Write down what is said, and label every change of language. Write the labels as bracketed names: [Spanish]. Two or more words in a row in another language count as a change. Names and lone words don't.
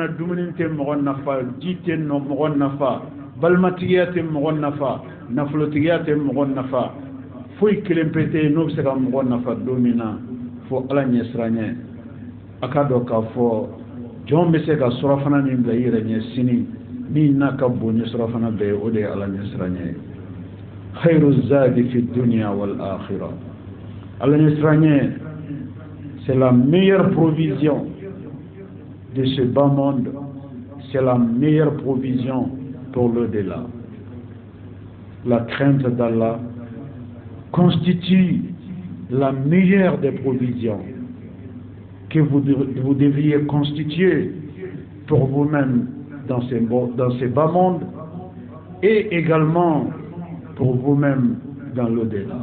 [Bambara] dumuni tɛ mɔgɔ nafa ji tɛ mɔgɔ nafa balimatigiya tɛ mɔgɔ nafa nafolotigiya tɛ mɔgɔ nafa foyi kelen pe tɛ n'o bɛ se ka mɔgɔ nafa don min na fo Ala ɲɛsiranɲɛ a ka dɔn k'a fɔ jɔn bɛ se ka surafana min bila i yɛrɛ ɲɛ sini min n'a ka bon ni surafana bɛɛ ye o de ye Ala ɲɛsiranɲɛ ye [Arabic] خير زاد في الدنيا والآخرة [Bambara] Ala ɲɛsiranɲɛ [French] c'est la meilleure provision de ce bas monde, c'est la meilleure provision pour l'au-delà. La crainte d'Allah constitue la meilleure des provisions que vous devriez constituer pour vous-même dans ces bas mondes et également pour vous-même dans l'au-delà.